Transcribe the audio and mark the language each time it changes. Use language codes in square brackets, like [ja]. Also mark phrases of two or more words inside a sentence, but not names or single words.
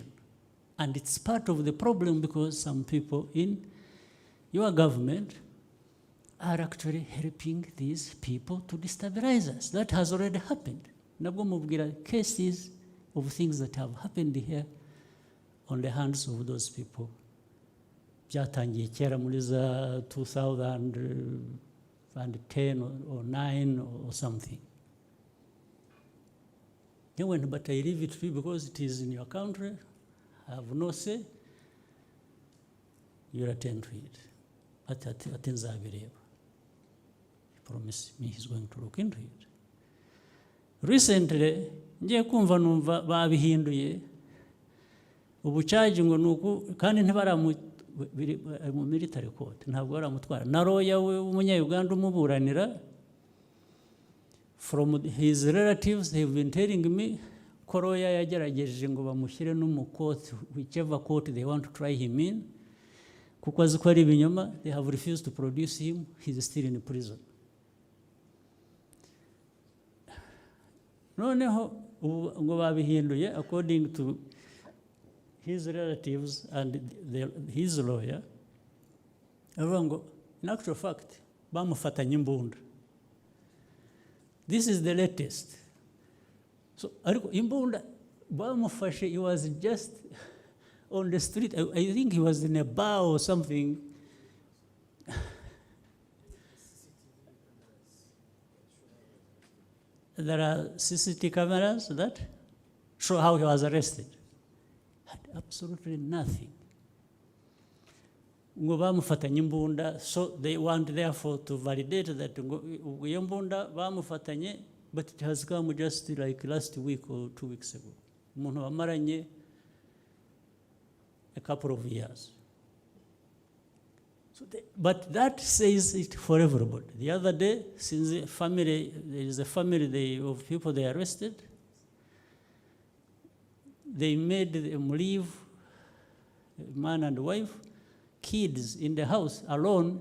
[en] And it's part of the problem because some people in your government are actually helping these people to destabilize us. That has already happened. [rw] Nabwo mubwira [en] cases of things that have happened here on the hands of those people [rw] byatangiye kera muri za [en] 2010 or 9 or something. He went, but I leave it to you because it is in your country. I have no say. You'll attend to it. [rw] Ati nzabireba. [en] He promised me he's going to look into it. Recently, [rw] ngiye kumva numva babihinduye. Ubucaji ngo nuko kandi ntibaramu mu [en] military court [rw] ntabwo baramutwara. Na lawyer we umunya-Uganda umuburanira, [en] from his relatives, they have been telling me [rw] ko lawyer yagerageje ngo bamushyire no mu court, [en] whichever court they want to try him in. [rw] Kuko azi ko ari ibinyoma, [en] they have refused to produce him. He's still in prison. [rw] Noneho ngo babihinduye [en] according to his relatives and his lawyer. In actual fact, [rw] bamufatanye imbunda. [en] This is the latest. So, [rw] imbunda bamufashe, [en] he was just on the street. I think he was in a bar or something. There are CCTV cameras that show how he was arrested. Had absolutely nothing. [rw] Ngo bamufatanye imbunda, [en] so they want therefore to validate that [rw] iyo mbunda bamufatanye, [en] but it has come just like last week or 2 weeks ago. [rw] Umuntu bamaranye [en] a couple of years. So but that says it for everybody. The other day, since there is a family of people they arrested, they made them leave, man and wife, kids in the house alone.